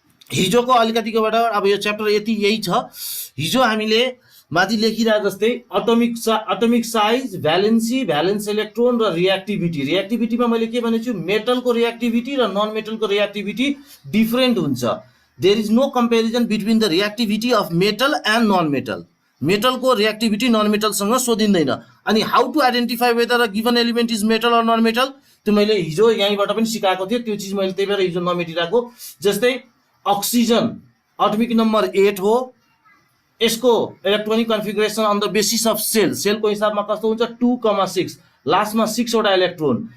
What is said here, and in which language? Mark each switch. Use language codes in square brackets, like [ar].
[ne] हिजोको अलिकतिकोबाट अब यो च्याप्टर यही छ। हिजो हामीले माथि लेखिरहेको जस्तै अटोमिक साइज, भ्यालेन्स इलेक्ट्रोन र रियाक्टिभिटीमा मैले के भनेको छु, मेटलको रियाक्टिभिटी र नन मेटलको रियाक्टिभिटी डिफरेन्ट हुन्छ। [en] There is no comparison between the reactivity of metal and non metal. [ne] मेटलको reactivity non मेटलसँग सोधिँदैन। अनि [en] how to identify whether a given element is metal or non metal, [ne] त्यो मैले हिजो यहीँबाट पनि सिकाएको थिएँ। त्यो चिज मैले त्यही भएर हिजो नमेटिरहेको। जस्तै अक्सिजन एटमिक नम्बर 8 हो, यसको electronic configuration [en] on the basis of [ne] सेलको हिसाबमा कस्तो हुन्छ, 2,6, लास्टमा 6 वटा इलेक्ट्रोन।